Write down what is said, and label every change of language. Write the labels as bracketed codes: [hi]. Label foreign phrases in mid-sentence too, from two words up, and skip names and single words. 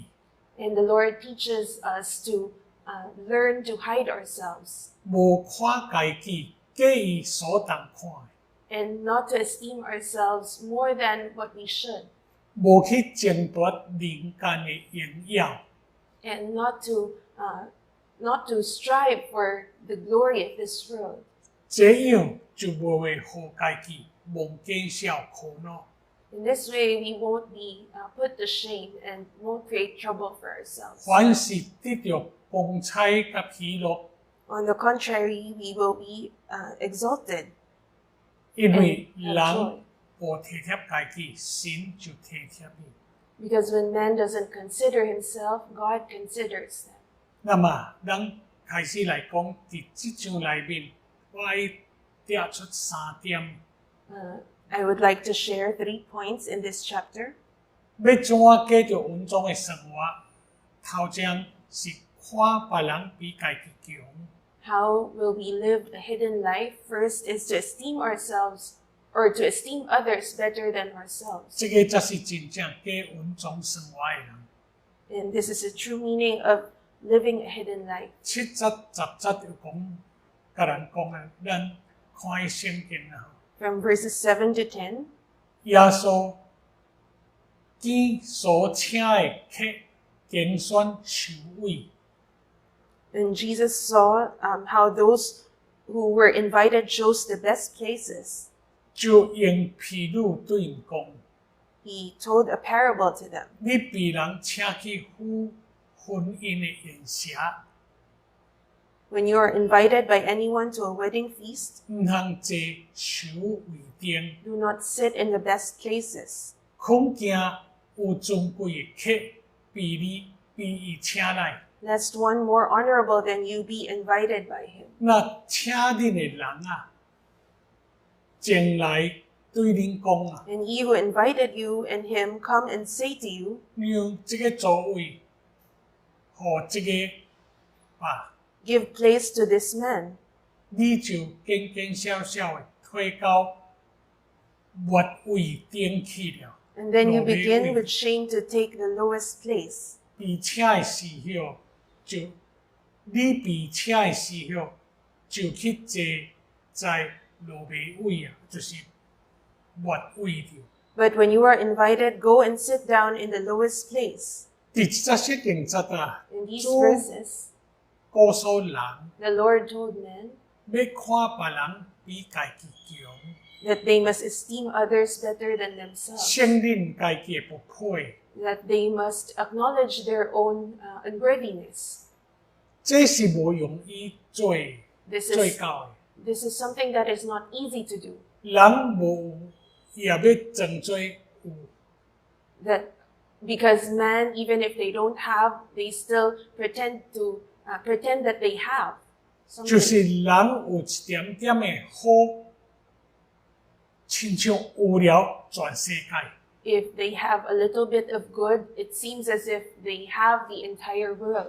[en] And the Lord teaches us to learn to hide ourselves [nan] 無看家己過伊所當看的， [en] and not to esteem ourselves more than what we should, [nan] 無去爭奪人間的榮耀。 [en] and not to strive for the glory of this world. [nan] 這樣就無會互家己蒙見笑苦惱。 [en] In this way, we won't be put to shame and won't create trouble for ourselves. [nan] 反是得到光彩甲喜樂， [en] On the contrary, we will be exalted. [nan] 因為 [en] and [nan] 人 [en] joy. [nan] 無體貼家己，神就體貼伊。 [en] Because when man doesn't consider himself, God considers them. [nan] 那麼，咱開始來講，佇這章內面， 我要摘出3點。 [en] I would like to share 3 points in this chapter. [nan] 要怎樣繼續穩重嘅生活？頭先是看別人比家己強。 [en] How will we live a hidden life? First is to esteem ourselves or to esteem others better than ourselves. [nan] 這個才是真正嘅穩重生活嘅人。 [en] And this is the true meaning of living a hidden life. [nan] 7 節、10節有講，甲人講嘅，咱看伊聖經啊。 [en] From verses 7 to 10, [nan] 耶穌見所請嘅客揀選首位。 [en] and Jesus saw how those who were invited chose the best places. [nan] 就用譬喻對因講。 [en] He told a parable to them. [nan] 你被人請去婚姻嘅宴席， [en] When you are invited by anyone to a wedding feast, [nan] 唔通坐首位頂， [en] do not sit in the best places. [nan] 恐驚有尊貴嘅客被伊請來。 [en] Lest one more honorable than you be invited by him. [nan] 那請恁嘅人啊，前來對恁講啊， [en] And he who invited you and him come and say to you, [nan] 讓這個座位，和這個吧， [en] give place to this man. [nan] 你就堅堅小小嘅退到末位頂去了。 [en] And then you [nan] 落尾 [en] begin [nan] 位 [en] with shame to take the lowest place. [nan] 被請嘅時候，你被請嘅時候，就去坐在落尾位啊，就是末位了。 [en] But when you are invited, go and sit down in the lowest place. [nan] 第17節啊， [en] In these [nan] 主 [en] verses, [nan] 告訴人， [en] the Lord told men [nan] 要看別人比家己強， [en] that they must esteem others better than themselves, [nan] 承認家己嘅不配。 [en] that they must acknowledge their own unworthiness. [nan] 這是無容易做 [en] This [nan] 做 [en] is, [nan] 到 [en] this is something that is not easy to do. [nan] 嘅。人無也要爭做有， [en] That because man, even if they don't have, they still pretend that they have [nan] 就 [en] something. [nan] 是人有一點點嘅好，親像有了全世界。 [en] If they have a little bit of good, it seems as if they have the entire world.